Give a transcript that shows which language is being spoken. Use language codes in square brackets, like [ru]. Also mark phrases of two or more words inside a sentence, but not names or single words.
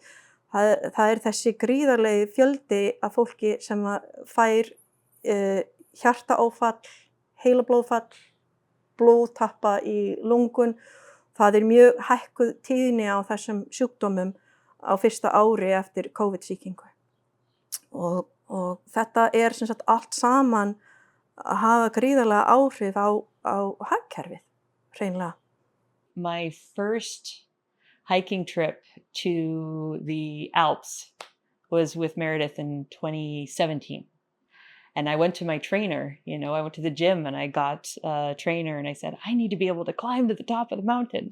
[is] Það þessi gríðarlegi fjöldi af fólki sem fær hjartaáfall, heilablóðfall, blóðtappa í lungun. Það mjög hækkuð tíðni á þessum sjúkdómum á fyrsta ári eftir COVID-sýkingu. Og þetta sem sagt allt saman að hafa gríðarlega áhrif á hagkerfið, hreinlega. [en] My first hiking trip to the Alps was with Meredith in 2017. And I went to my trainer, I went to the gym and I got a trainer and I said, I need to be able to climb to the top of the mountain.